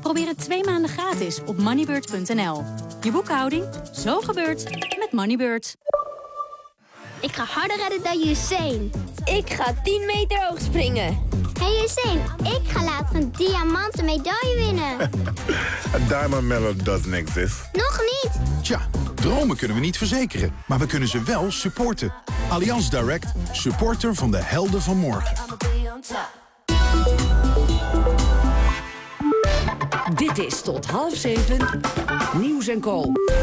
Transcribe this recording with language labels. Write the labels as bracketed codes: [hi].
[nl] Probeer het 2 maanden gratis op moneybird.nl. Je boekhouding, zo gebeurt, met Moneybird. Ik ga harder redden dan Usain. Ik ga 10 meter hoog springen. Hey Usain, ik ga later een diamanten medaille winnen. [en] A diamond medal doesn't exist. [nl] Nog niet. Tja, dromen kunnen we niet verzekeren, maar we kunnen ze wel supporten. Allianz Direct, supporter van de helden van morgen. Dit is tot 6:30 Nieuws & Co.